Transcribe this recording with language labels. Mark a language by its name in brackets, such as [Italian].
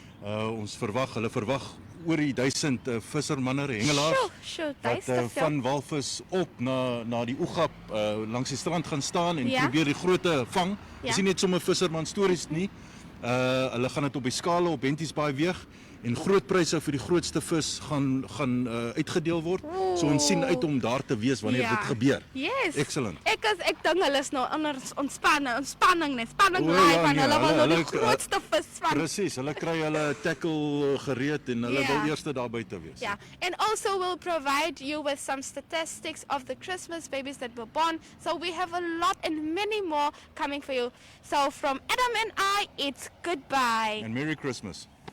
[Afrikaans] Hulle verwag oor die 1000 vissermanne, hengelaars wat van walvis op na die Oegap langs die strand gaan staan en probeer die grootte vang. Dis nie net sommer visserman stories nie. Hulle gaan dit op die skale op Henties Baai weeg en groot pryse vir die grootste vis gaan uitgedeel word. So ons sien uit om daar te wees wanneer dit gebeur. [English] Yes. Excellent. [Afrikaans] Ek dink hulle is nou anders spanning van hulle wil nou die grootste vis van. Presies, hulle kry hulle tackle gereed en hulle wil eers daar buite wees. [English] Yeah, and also we'll provide you with some statistics of the Christmas babies that were born. So we have a lot and many more coming for you. So from Adam and I, it's goodbye. And Merry Christmas.